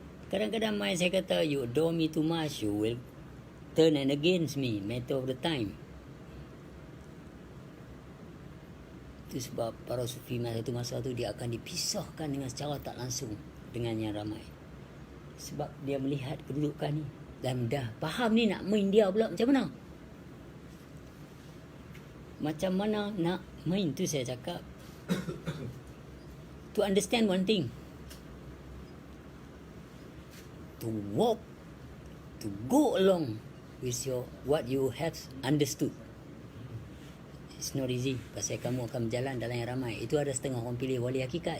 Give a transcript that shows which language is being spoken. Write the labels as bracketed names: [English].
[Malay] Kadang-kadang mai saya kata, [English] you adore me too much, you will turn and against me, matter of the time. [Malay] Itu sebab para sufi masa tu dia akan dipisahkan dengan secara tak langsung dengan yang ramai. Sebab dia melihat kedudukan ni. Dan dah faham ni nak main dia pula macam mana. Macam mana nak main tu saya cakap. [English] To understand one thing. To walk, to go along with your what you have understood. It's not easy. [Malay] Pasal kamu akan berjalan dalam yang ramai. Itu ada setengah orang pilih wali hakikat.